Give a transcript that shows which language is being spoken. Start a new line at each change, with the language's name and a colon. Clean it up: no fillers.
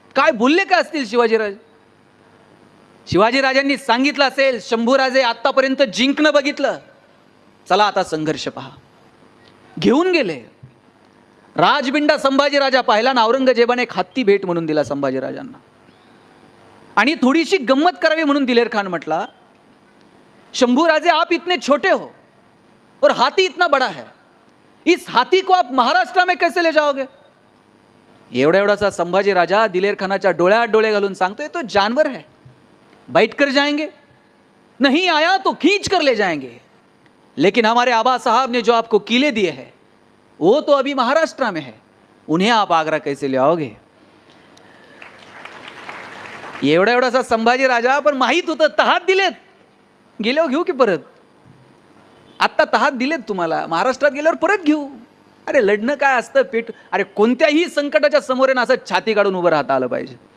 Marathi: काय बोलले का असतील शिवाजीराजे? शिवाजीराजांनी सांगितलं असेल, शंभूराजे आतापर्यंत जिंकणं बघितलं, चला आता संघर्ष पहा. घेऊन गेले. राजबिंडा संभाजीराजा पाहिला ना, औरंगजेबाने एक हत्ती भेट म्हणून दिला संभाजीराजांना. आणि थोडीशी गंमत करावी म्हणून दिलेर खान म्हटला,
Hindi: शंभूराजे आप इतने छोटे हो और हाथी इतना बड़ा है, इस हाथी को आप महाराष्ट्र में कैसे ले जाओगे?
Marathi: एवढा एवढासा संभाजी राजा दिलेर खानाच्या डोळ्यात डोळे घालून सांगतोय,
Hindi: तो जानवर है, बैठ कर जाएंगे, नहीं आया तो खींच कर ले जाएंगे, लेकिन हमारे आबा साहब ने जो आपको किले दिए हैं वो तो अभी महाराष्ट्र में है, उन्हें आप आगरा कैसे ले आओगे?
Marathi: एवढा एवढासा संभाजी राजा, पण माहित होतं तहात दिलेत, गेल्यावर घेऊ की परत. आत्ता तहात दिलेत तुम्हाला, महाराष्ट्रात गेल्यावर परत घेऊ. अरे लढणं काय असतं पेट. अरे कोणत्याही संकटाच्या समोर आहे ना, असं छाती काढून उभं राहता आलं पाहिजे.